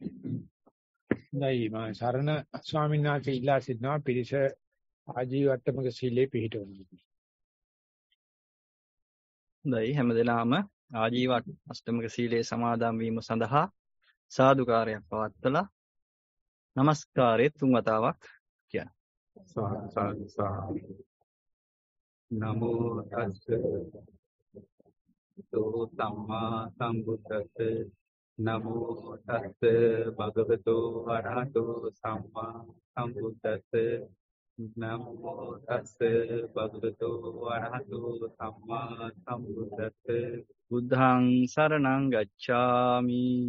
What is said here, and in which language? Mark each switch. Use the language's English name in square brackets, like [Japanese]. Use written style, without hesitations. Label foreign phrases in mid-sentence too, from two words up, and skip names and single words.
[Sinhala] නැයි මම සරණ ස්වාමීන් වහන්සේ ඉල්ලා සිටිනවා පිරිස ආජීවට්ටමක සීලේ පිහිටවන්න. හොඳයි හැමදෙනාම ආජීව අෂ්ටමක සීලේ සමාදන් වීම සඳහා සාදුකාරයක් පවත්වලා නමස්කාරය 3 වතාවක් කියන්න. [Pali] නමෝ තස්ස සම්මා සම්බුද්දස්ස නමෝ තස්ස භගවතු වරහතෝ සම්මා සම්බුද්දස්ස නමෝ තස්ස භගවතු වරහතෝ සම්මා සම්බුද්දස්ස බුද්ධං සරණං ගච්ඡාමි